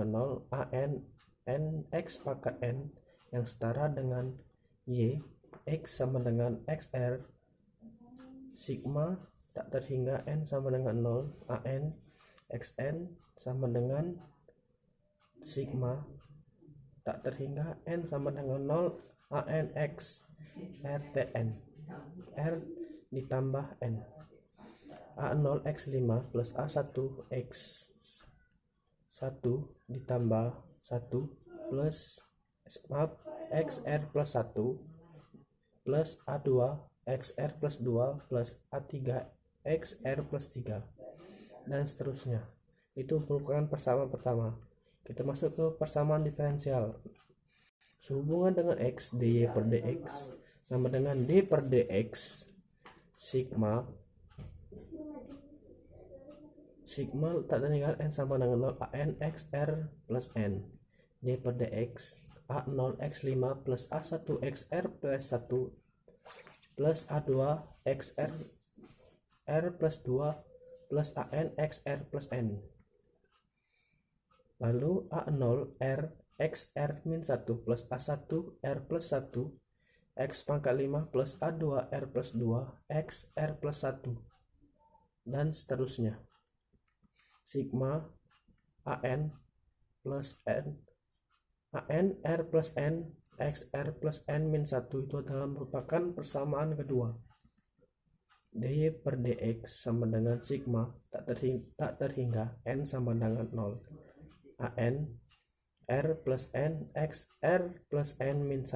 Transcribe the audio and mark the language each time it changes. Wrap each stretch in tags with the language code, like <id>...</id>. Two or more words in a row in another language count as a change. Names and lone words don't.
<id>0 AN N X pangkat N yang setara dengan Y X sama dengan XR sigma tak terhingga N sama dengan 0 AN XN sama dengan sigma tak terhingga N sama dengan 0 AN X RTN R ditambah N. A0 X5 plus A1 X1 ditambah 1 plus XR plus 1 plus A2 XR plus 2 plus A3 XR plus 3, dan seterusnya. Itu merupakan persamaan pertama. Kita masuk ke persamaan diferensial. Sehubungan dengan X dy per dx sama dengan d per dx sigma tak terhingga N sama dengan 0 AN XR plus N d per dx A0 X5 plus A1 XR plus 1 plus A2 XR R plus 2 plus AN XR plus N. Lalu A0 R XR min 1 plus A1 R plus 1 X pangkat 5 plus A2 R plus 2 X R plus 1, dan seterusnya. Sigma AN plus N AN R plus N X R plus N min 1 itu adalah merupakan persamaan kedua. dy per dx sama dengan sigma tak terhingga N sama dengan 0 AN R plus N X R plus N min 1.</id>